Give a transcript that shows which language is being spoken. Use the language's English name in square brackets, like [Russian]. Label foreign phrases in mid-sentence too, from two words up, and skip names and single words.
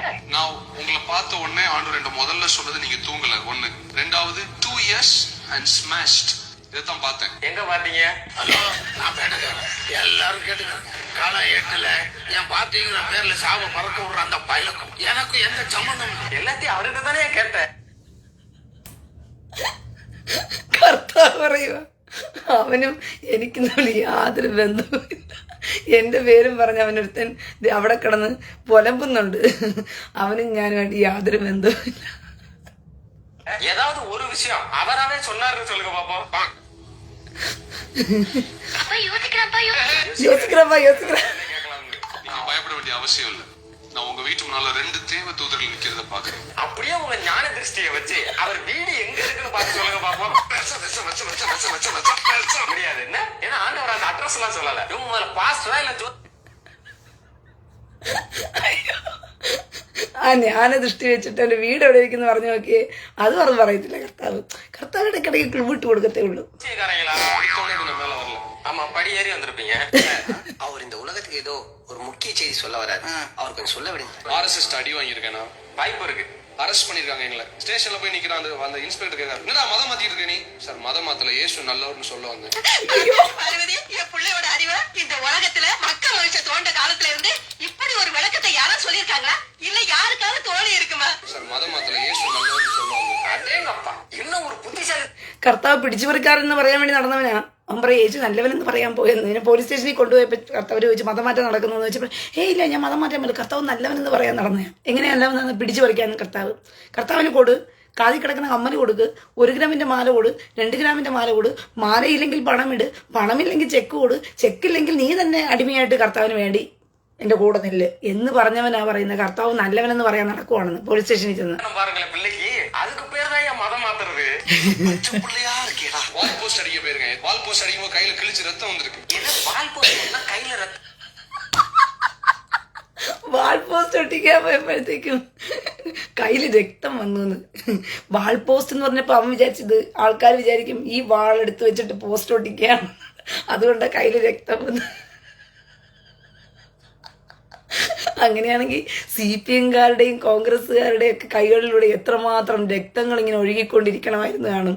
[Tamil] நான் உங்களை பார்த்த உடனே ஆண்டவர் முதல்ல சொன்னது நீங்க தூங்கல ஒண்ணு, ரெண்டாவது [English] 2 years and smashed. [Tamil] இதைத்தான் பார்த்தேன். எங்க பாத்தீங்க? ஹலோ, நான் பேட்டுக்கிறேன், எல்லாரும் கேட்டுக்கிறேன். காலம் 8ல என் பாத்தீங்கிற பேர்ல சாவ பறக்க விடுற அந்த பயலுக்கும் எனக்கும் எந்த சம்பந்தம் இல்லை. எல்லாத்தையும் அவர்கிட்ட தானே கேட்டேன். [Malayalam] കർത്താവ് പറയുക, അവനും എനിക്കും തമ്മിൽ യാതൊരു ബന്ധവുമില്ല. എൻ്റെ പേരും പറഞ്ഞ് അവനൊരുത്തൻ അവിടെ കിടന്ന് പുലമ്പുന്നുണ്ട്. അവനും ഞാനുമായിട്ട് യാതൊരു ബന്ധവുമില്ല. [Tamil] ஏதாவது ஒரு விஷயம் அவராவே சொன்னாருன்னு சொல்லுங்க பாப்போம். யோசிக்கிறப்பா யோசிக்கிறேன். நீங்க பயப்பட வேண்டிய அவசியம் இல்ல. நான் உங்க வீட்டு முன்னால 2 தேவ தூதர்கள் நிக்கிறத பாக்குறேன். அப்படியே உங்க ஞான திருஷ்டியை வச்சு அவர் வீடு எங்க இருக்குன்னு பார்த்து சொல்லுங்க பாப்போம். முடியாது என்ன? ஏன்னா ஆண்டவர் அந்த அட்ரஸ் எல்லாம் சொல்லல. இவங்க முதல்ல பாஸ்டரா இல்ல [Malayalam] ആ ജ്ഞാന ദൃഷ്ടി വെച്ചിട്ട് എൻ്റെ വീട് എവിടെ ഇരിക്കുന്നു പറഞ്ഞു നോക്കിയേ, അത് പറയത്തില്ല കർത്താവ്. കർത്താവ് ഇടയ്ക്കിടയ്ക്ക് വിട്ടു കൊടുക്കത്തേ ഉള്ളൂ. [Tamil] ஆமா, படி ஏறி வந்திருப்பீங்க. அவர் இந்த உலகத்துக்கு ஏதோ ஒரு முக்கிய செய்தி சொல்ல வராரு, அவர் கொஞ்சம் சொல்ல விடுங்க. RSS அடி வாங்கியிருக்கேனா? வாய்ப்பு இருக்கு. அரெஸ்ட் பண்ணிருக்காங்க எங்களை. ஸ்டேஷன்ல போய் நிக்கிறான் அந்த இன்ஸ்பெக்டர் கேட்காரு, என்னடா மதம் மாத்திட்டு இருக்க நீ? சார் மதம் மாத்தல, இயேசு நல்லவர்னு சொல்ல வந்தேன். பார்வதி, என் பிள்ளையோட அறிவை இந்த உலகத்துல மக்கள் மனுஷ தோண்ட காலத்துல இருந்து இப்படி ஒரு விளக்கத்தை யாரும் சொல்லியிருக்காங்களா? இல்ல யாருக்காவது தோணி இருக்குமா? சார் மதம் மாத்தல, இயேசு நல்லவர்னு சொல்ல வந்தேன். அதேங்கப்பா, இன்னும் ஒரு புத்திசாலி. [Malayalam] കർത്താവ് പിടിച്ചുപറിക്കാരെന്ന് പറയാൻ വേണ്ടി നടന്നവനാ. അവൻ പറയും യേശു നല്ലവനെന്ന് പറയാൻ പോയെന്ന്. ഇതിനെ പോലീസ് സ്റ്റേഷനിൽ കൊണ്ടുപോയപ്പോൾ കർത്താവ് ചോദിച്ചു മതം മാറ്റം നടക്കുന്നു വെച്ചപ്പോൾ ഇല്ല, ഞാൻ മതം മാറ്റാൻ പറ്റില്ല, കർത്താവ് നല്ലവനെന്ന് പറയാൻ നടന്നേ. എങ്ങനെയാ നല്ലവനെന്ന് പിടിച്ചു പറിക്കാൻ കർത്താവിന് കൊടു, കാതിൽ കിടക്കുന്ന കമ്മൽ കൊടുക്ക്, 1 ഗ്രാമിന്റെ മാല കൊടു, 2 ഗ്രാമിന്റെ മാല കൊടു, മാലയില്ലെങ്കിൽ പണമിട്, പണമില്ലെങ്കിൽ ചെക്ക് കൊടു, ചെക്കില്ലെങ്കിൽ നീ തന്നെ അടിമയായിട്ട് കർത്താവിന് വേണ്ടി എന്റെ കൂടെ നില്ല് എന്ന് പറഞ്ഞവനാ പറയുന്നത്. കർത്താവ് നല്ലവനെന്ന് പറയാൻ നടക്കുവാണെന്ന് പോലീസ് സ്റ്റേഷനിൽ ചെന്ന്. [Tamil] பாருங்களேன் பிள்ளைக்கு அதுக்கு பேர் தான் மதம் மாத்துறது. பிள்ளையா இருக்கேடா. [English] wall post [Tamil] அடிக்க போயிருங்க. [English] wall post [Tamil] அடிக்கும்போது கையில கிழிச்சு ரத்தம் வந்திருக்கு. இது [English] wall post [Tamil] கையில ரத்தம். [English] wall post [Malayalam] ഒട്ടിക്കാൻ പോയപ്പോഴത്തേക്കും കയ്യിൽ രക്തം വന്നു. [English] wall post [Malayalam] എന്ന് പറഞ്ഞപ്പോൾ അവൻ വിചാരിച്ചത് ആൾക്കാർ വിചാരിക്കും ഈ വാൾ എടുത്ത് വെച്ചിട്ട് പോസ്റ്റ് ഒട്ടിക്കുകയാണ്, അതുകൊണ്ട് കയ്യിൽ രക്തം വന്നു. അങ്ങനെയാണെങ്കിൽ CPM-കാരുടെയും കോൺഗ്രസ്സുകാരുടെയും ഒക്കെ കൈകളിലൂടെ എത്രമാത്രം രക്തങ്ങൾ ഇങ്ങനെ ഒഴുകിക്കൊണ്ടിരിക്കണമായിരുന്നു കാണും.